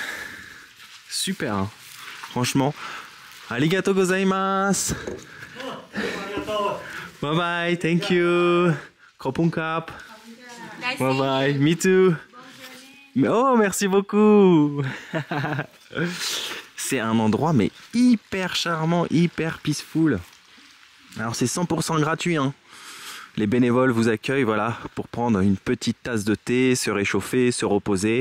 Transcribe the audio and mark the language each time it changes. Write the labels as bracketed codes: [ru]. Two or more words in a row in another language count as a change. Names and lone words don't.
[fr] Super, hein. Franchement. [ja] ありがとうございます. [en] Bye bye, thank you. Kropunkap. Bye bye, me too. [fr] Oh, merci beaucoup. C'est un endroit mais hyper charmant, hyper peaceful. Alors c'est 100% gratuit, hein. Les bénévoles vous accueillent, voilà, pour prendre une petite tasse de thé, se réchauffer, se reposer.